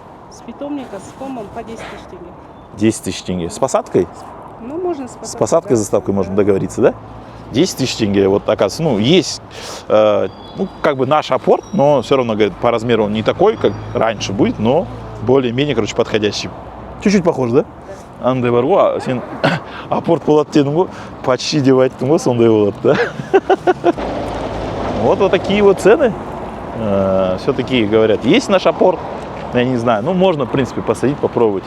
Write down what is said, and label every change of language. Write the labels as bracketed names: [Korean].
[Russian] с питомника с комом по 10 тысяч тенге. 10 тысяч тенге. С посадкой? Ну, можно с посадкой. С посадкой, да. заставкой можно договориться, да? 10 тысяч тенге, вот оказывается, ну, есть, как бы наш апорт, но все равно, говорит, по размеру он не такой, как раньше будет, но более-менее, короче, подходящий. Чуть-чуть похож, да? [Kazakh] Андай бар ғой, сен апорт болады дедің ғой, почти деп айттың ғой, сондай болады, да? [Russian] Вот такие вот цены. Все-таки говорят, есть наш апорт, я не знаю, ну, можно, в принципе, посадить, попробовать.